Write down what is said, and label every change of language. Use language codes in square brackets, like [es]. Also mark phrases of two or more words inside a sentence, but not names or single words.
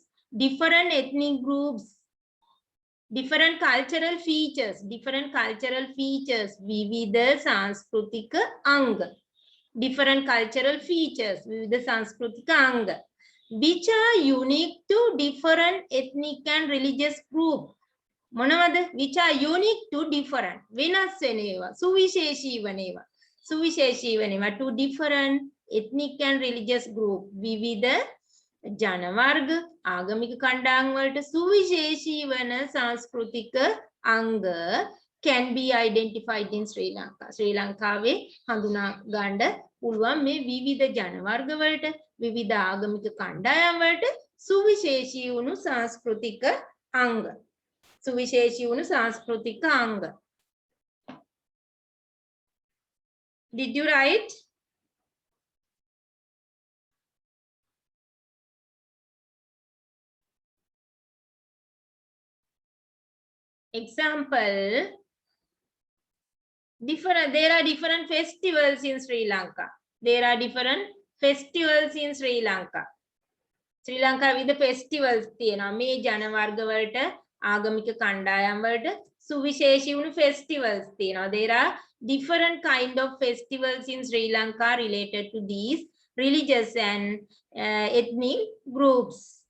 [en] Different ethnic groups, different cultural features, [si] විවිධ සංස්කෘතික අංග. [en] Different cultural features, [si] විවිධ සංස්කෘතික අංග, [en] which are unique to different ethnic and religious group. මොනවද? which are unique to different, [si] වෙනස් වෙන ඒවා, සුවිශේෂී වන ඒවා. සුවිශේෂී වන ඒවා [en] to different ethnic and religious group. [si] විවිධ ජන වර්ග ආගමික කණ්ඩායම් වලට සුවිශේෂී වන සංස්කෘතික අංග [en] can be identified in Sri Lanka. [si] ශ්‍රී ලංකාවේ හඳුනා ගන්න පුළුවන් මේ විවිධ ජන වර්ග වලට, විවිධ ආගමික කණ්ඩායම් වලට සුවිශේෂී වුණු සංස්කෘතික අංග. සුවිශේෂී වුණු සංස්කෘතික අංග. [en] Did you write? Example, there are different festivals in Sri Lanka. There are different festivals in Sri Lanka. Sri Lanka with the festivals [si] තියෙනවා. මේ ජන වර්ග වලට ආගමික කණ්ඩායම් වලට සුවිශේෂී වුණු festivals තියෙනවා. [en] There are different kind of festivals in Sri Lanka related to these religious and ethnic groups.